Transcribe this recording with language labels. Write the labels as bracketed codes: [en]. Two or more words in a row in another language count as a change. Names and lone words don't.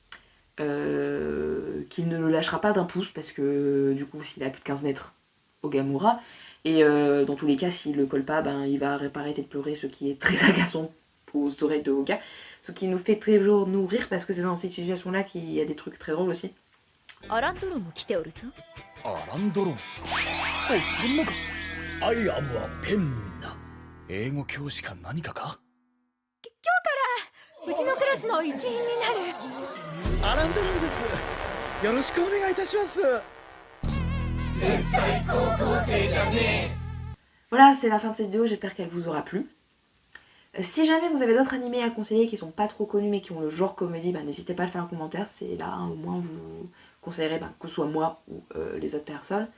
[fr] Qu'il ne le lâchera pas d'un pouce parce que du coup s'il a plus de 15 mètres, Oga mourra. Et dans tous les cas, s'il le colle pas, il va pas arrêter de pleurer, ce qui est très agaçant aux oreilles de Oga. Ce qui nous fait toujours nous rire parce que c'est dans cette situation-là qu'il y a des trucs très drôles aussi. [ja] アランドロンも来ておるぞ。アランドロンおそんなかアイアムはペンナ英語教師か何かかうちのクラスの一員になる。アランドロンですよろしくお願いいたします [fr] Voilà, c'est la fin de cette vidéo, j'espère qu'elle vous aura plu. Si jamais vous avez d'autres animés à conseiller qui sont pas trop connus mais qui ont le genre comédie, n'hésitez pas à le faire en commentaire, c'est là au moins vous conseillerez que ce soit moi ou les autres personnes.